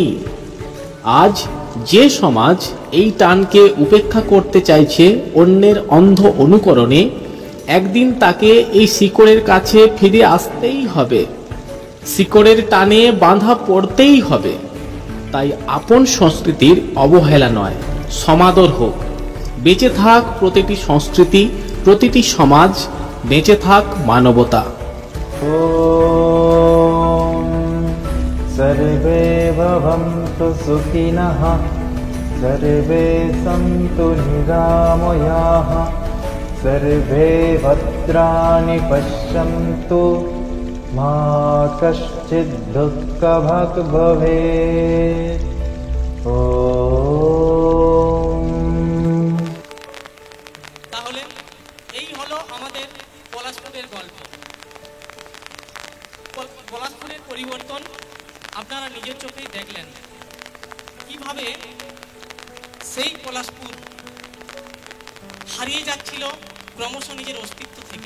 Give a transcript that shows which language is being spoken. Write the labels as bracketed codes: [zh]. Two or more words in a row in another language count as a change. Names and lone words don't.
[bn] আজ যে সমাজ এই টানকে উপেক্ষা করতে চাইছে অন্যের অন্ধ অনুকরণে, একদিন তাকে এই শিকড়ের কাছে ফিরে আসতেই হবে, শিকড়ের টানে বাঁধা পড়তেই হবে। তাই আপন সংস্কৃতির অবহেলা নয়, সমাদর হোক। বেঁচে থাক প্রতিটি সংস্কৃতি, প্রতিটি সমাজ, বেঁচে থাক মানবতা। [sa] सर्वे भवन्तु सुखिनः, सर्वे सन्तु निरामयाः, सर्वे भद्राणि पश्यन्तु, मा कश्चित् दुःखभाग् भवेत्। [bn] তাহলে এই হলো আমাদের পলাশপুরের গল্প। পলাশপুরের পরিবর্তন আপনারা নিজের চোখেই দেখলেন কিভাবে সেই পলাশপুর হারিয়ে যাচ্ছিল ক্রমশ নিজের অস্তিত্ব থেকে।